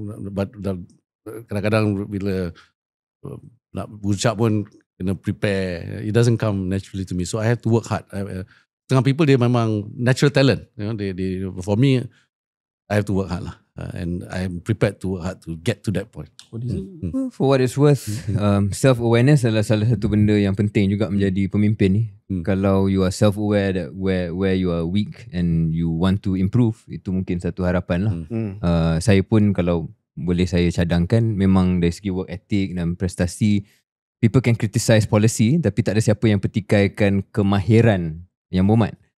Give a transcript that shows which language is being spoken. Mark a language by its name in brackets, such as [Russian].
[Malay] But kadang-kadang bila nak ucap pun kena prepare. [English] It doesn't come naturally to me. So I have to work hard. Setengah people dia memang natural talent. For me, I have to work hard lah. And I'm prepared to work hard to get to that point. What is it? [Malay] For what it's worth, self-awareness adalah salah satu benda yang penting juga menjadi pemimpin ni. [English] Kalau you are self-aware that where you are weak and you want to improve, itu mungkin satu harapan lah. [Malay] Saya pun kalau boleh saya cadangkan, memang dari segi work ethic dan prestasi, people can criticize policy, tapi tak ada siapa yang petikaikan kemahiran Yang Berhormat.